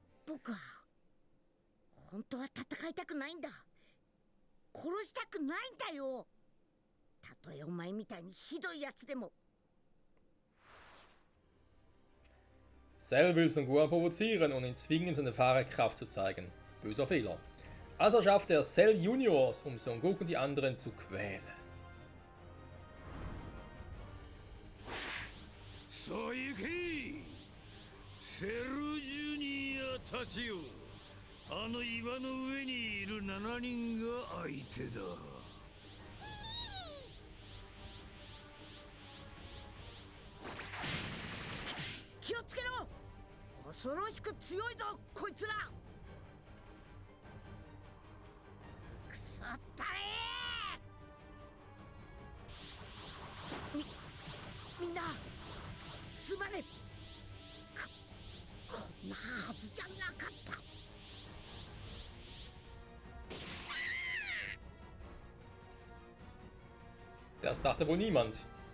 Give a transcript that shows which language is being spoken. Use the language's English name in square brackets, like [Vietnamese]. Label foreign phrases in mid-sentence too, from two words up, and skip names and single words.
[German] Cell will Son Gohan provozieren und ihn zwingen, seine wahre Kraft zu zeigen. Böser Fehler. Also schafft er Cell Juniors, um Son Goku und die anderen zu quälen. [Japanese] さあ行けセルジュニアたちよあの岩の上にいる7人が相手だ気をつけろ恐ろしく強いぞこいつらくそったれみんなすまねこんなはずじゃなかった [German] Das dachte wohl niemand.